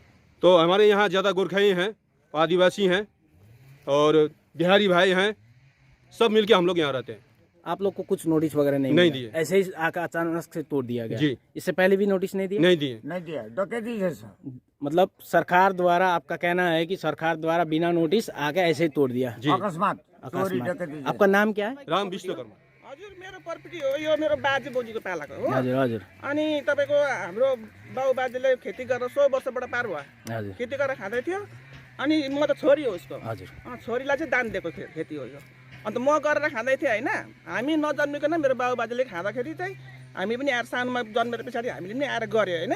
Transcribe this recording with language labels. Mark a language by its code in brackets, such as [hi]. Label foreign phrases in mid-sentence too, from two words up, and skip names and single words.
[hi] तो हमारे यहाँ ज़्यादा गोरखाई हैं, आदिवासी हैं और बिहारी भाई हैं, सब मिलके हम लोग यहाँ रहते हैं। आप लोग को कुछ नोटिस वगैरह नहीं दिए? ऐसे ही आकर अचानक से तोड़ दिया गया? जी। इससे पहले भी नोटिस नहीं दिए? नहीं दिया। डकैती जैसा। मतलब सरकार द्वारा, आपका कहना है कि सरकार द्वारा बिना नोटिस आके ऐसे ही तोड़ दिया? जी। अकस्मात। आपका नाम क्या है? राम विश्वकर्मा। [ne] हजुर, मेरो प्रपर्टी हो यो, मेरो बाजे बोजूको पालाको हो। हजुर हजुर। अनि तपाईँको हाम्रो बाउ बाजेले खेती गरेर 100 वर्षबाट पार भयो। हजुर। खेती गरेर खाँदै थियो, अनि म त छोरी हो उसको। हजुर। छोरीलाई चाहिँ दान दिएको खेती हो यो। अन्त म गरेर खाँदै थिएँ होइन, हामी नजन्मिकन मेरो बाउ बाजेले खाँदाखेरि चाहिँ हामी पनि आएर सानोमा जन्मेर पछाडि हामीले पनि आएर गऱ्यो होइन।